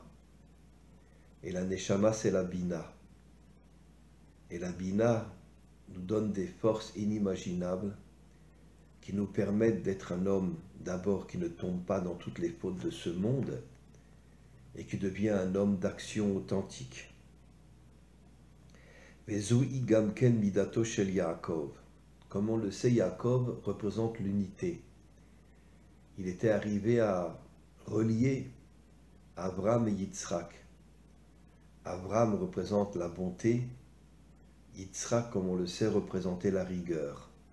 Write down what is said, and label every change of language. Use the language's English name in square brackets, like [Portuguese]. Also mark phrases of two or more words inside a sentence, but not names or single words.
[French] Et la neshama, c'est la bina. Et la bina nous donne des forces inimaginables qui nous permettent d'être un homme, d'abord, qui ne tombe pas dans toutes les fautes de ce monde et qui devient un homme d'action authentique. [Hebrew] וזהו גם כן מדתו של יעקב. [French] Comme on le sait, Yaakov représente l'unité. Il était arrivé à relier Abraham et Yitzhak. Abraham représente la bonté, Yitzhak, comme on le sait, représentait la rigueur.